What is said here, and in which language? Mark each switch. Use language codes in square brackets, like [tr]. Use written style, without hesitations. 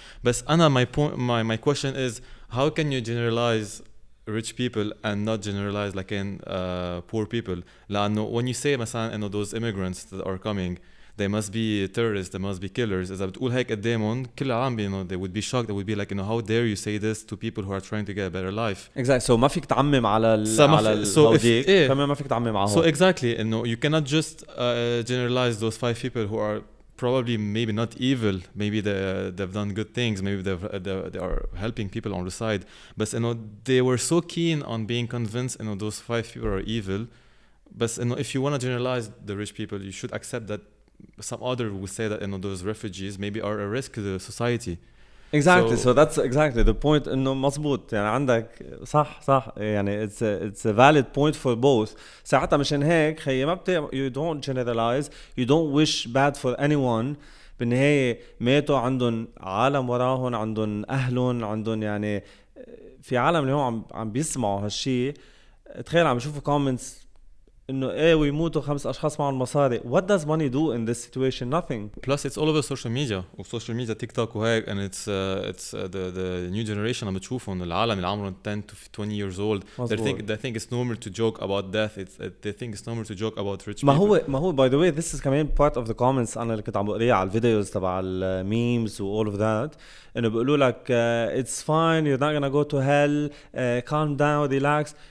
[en] بس أنا my question is how can you generalize rich people and not generalize like in poor people لأنه when you say [ar] مثلا إنه [en] those immigrants that are coming they must be terrorists, they must be killers. [ar] إذا بتقول هيك قدامهم كل العالم [en] they would be shocked. They would be like how dare you say this to people who are trying to get a better life. Exactly. [ar] So ما فيك تعمم على الهوديك كمان ما فيك تعمم على [en] So exactly you cannot just generalize those 5 people who are probably maybe not evil. Maybe they've done good things. Maybe they are helping people on the side. But they were so keen on being convinced those 5 people are evil. But if you want to generalize the rich people, you should accept that some other would say that those refugees maybe are a risk to the society. Exactly. So that's exactly the point. [ar] إنه مزبوط يعني عندك صح يعني [en] it's a valid point for both. [ar] ساعتها مشان هيك خيي ما [en] you don't generalize, you don't wish bad for anyone. [ar] بالنهاية ماتوا عندهم عالم وراهم عندهم أهلهم عندهم يعني في عالم اللي هم عم بيسمعوا هالشي تخيل عم يشوفوا comments إنه إيه ويموتوا 5 أشخاص معهم مصاري. [en] What does money do in this situation? Nothing. Plus it's all over social media. social media TikTok وهيك and it's the new generation [ar] عم بتشوفهم العالم اللي عمرهم [en] 10 to 20 years old. They think it's normal to joke about death. They think it's normal to joke about rich people. ما هو by the way this is كمان part of the comments [ar] أنا اللي كنت عم بقريها على الفيديوز تبع [en] memes و all of that [ar] إنه بيقولوا لك [en] it's fine you're not gonna go to hell calm down relax.